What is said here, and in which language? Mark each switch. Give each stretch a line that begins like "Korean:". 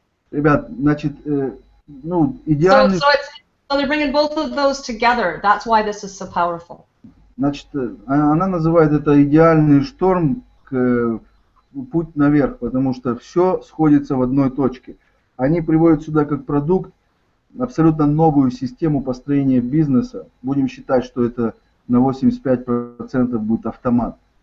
Russian: Ребят, значит, ну, идеальный...
English: So they're bringing both of those together. That's why this is so powerful.
Russian: Значит, она называет это идеальный шторм, путь наверх, потому что все сходится в одной точке. Они приводят сюда как продукт абсолютно новую систему построения бизнеса. Будем считать, что это на 85% будет автомат.